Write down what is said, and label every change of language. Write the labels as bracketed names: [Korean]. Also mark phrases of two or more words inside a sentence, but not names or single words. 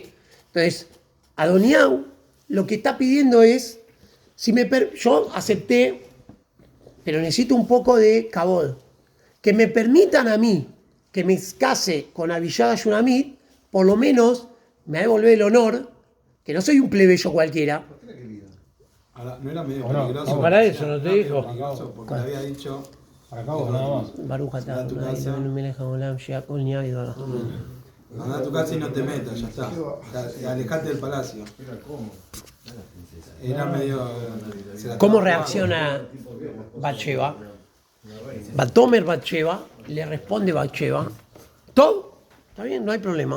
[Spanish] Entonces, Adoniau lo que está pidiendo es, yo acepté, pero necesito un poco de kabod, que me permitan a mí que me case con Abishag Shunamit, por lo menos me devolver el honor, que no soy un plebeyo cualquiera. Ahora, no era medio O no, peligroso. no, para eso, ¿no te Era medio dijo? peligroso porque le había dicho. Para acá vos, nada más. [Hebrew] ברוך אתה [Spanish] Anda a tu [Hebrew] Adonai [Spanish] casa. [Hebrew] אלוהינו מלך העולם שהכל נהיה בדברו. [Spanish] Anda a tu casa y no te metas, ya está. Alejate del palacio. Era medio. se la ¿Cómo estaba reacciona Batsheva? Batomer Batsheva le responde Batsheva, todo, está bien, no hay problema.